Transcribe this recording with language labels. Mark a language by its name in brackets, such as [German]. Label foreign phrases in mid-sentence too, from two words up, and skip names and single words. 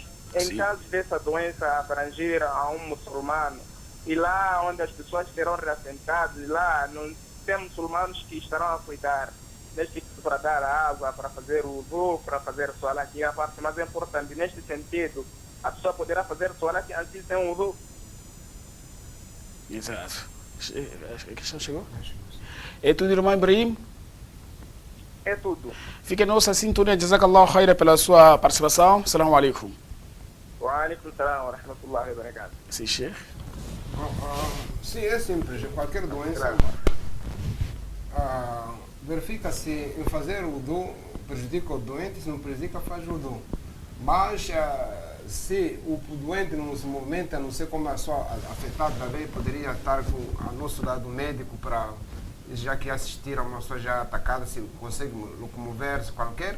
[Portuguese] Em caso dessa doença abranger a um muçulmano, e lá onde as pessoas serão reassentadas, lá não tem muçulmanos que estarão a cuidar neste para dar água, para fazer o wudu, para fazer solar, que é a parte mais importante. Neste sentido, a pessoa poderá fazer solar antes de ter um wudu. Exato. A questão chegou? É tudo, irmão Ibrahim? É tudo. Fique em nossa sintonia. [Arabic] جزاك الله خيرا [Portuguese] pela sua participação. [Arabic] السلام عليكم. وعليكم السلام ورحمة الله وبركاته. [Portuguese] Sim, Sheikh. Sim, é simples. Qualquer doença, verifica se em fazer o wudu prejudica o doente, se não prejudica, faz o wudu. Mas se o doente não se movimenta, não sei como é só afetado, talvez poderia estar com o nosso lado médico para, já que assistir a uma pessoa já atacada, se consegue locomover-se qualquer.